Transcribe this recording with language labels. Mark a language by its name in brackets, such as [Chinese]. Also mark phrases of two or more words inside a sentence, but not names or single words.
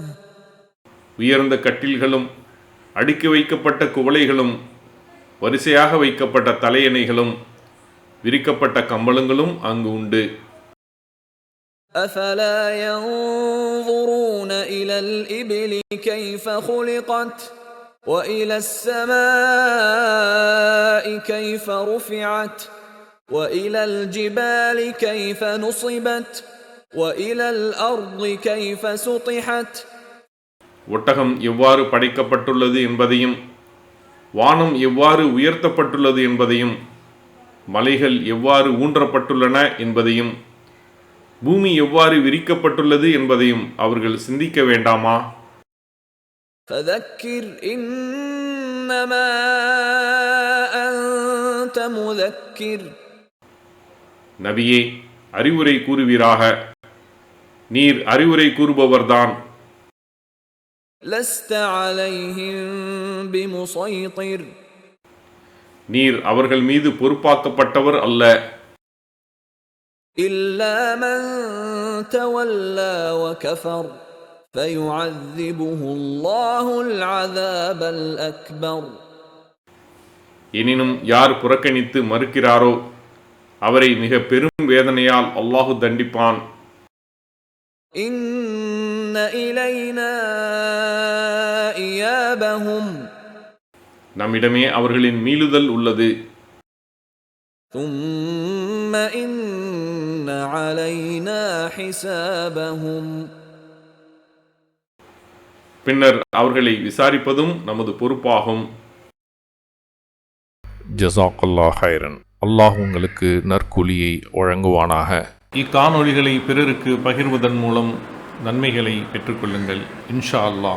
[Tamil] உயர்ந்த கட்டில்களும் அடுக்கி வைக்கப்பட்ட குவளைகளும் வரிசையாக வைக்கப்பட்ட தலையணைகளும் விரிக்கப்பட்ட கம்பளங்களும் அங்கு உண்டு. [Arabic] أفلا ينظرون إلى الإبل كيف خلقت وإلى السماء كيف رفعت وإلى الجبال كيف نصبت وإلى الأرض كيف سطحت. [Tamil] ஒட்டகம் எவ்வாறு படைக்கப்பட்டுள்ளது என்பதையும், வானம் எவ்வாறு உயர்த்தப்பட்டுள்ளது என்பதையும், மலைகள் எவ்வாறு ஊன்றப்பட்டுள்ளன என்பதையும், பூமி எவ்வாறு விரிக்கப்பட்டுள்ளது என்பதையும் அவர்கள் சிந்திக்க வேண்டாமா? [Arabic] فذكر إنما أنت مذكر. [Tamil] நபியே, அறிவுரை கூறுவீராக. நீர் அறிவுரை கூறுபவர்தான். [Arabic] لست عليهم بمسيطر. [Tamil] நீர் அவர்கள் மீது பொறுப்பாக்கப்பட்டவர் அல்ல. [Arabic] إلا من تولى وكفر فيعذبه الله العذاب الأكبر. [Tamil] எனினும் யார் புறக்கணித்து மறுக்கிறாரோ அவரை மிக பெரும் வேதனையால் அல்லாஹு தண்டிப்பான். [Arabic] إن إلينا إيابهم. [Tamil] நம்மிடமே அவர்களின் மீளுதல் உள்ளது. [Arabic] ثم إن علينا حسابهم. [Tamil] பின்னர் அவர்களை விசாரிப்பதும் நமது பொறுப்பாகும். [Arabic] جزاك الله خيرا. [Tamil] அல்லாஹ் உங்களுக்கு நற்கூலியை வழங்குவானாக. இக்காணொளிகளை பிறருக்கு பகிர்வதன் மூலம் நன்மைகளை பெற்றுக்கொள்ளுங்கள் [Arabic] إن شاء الله.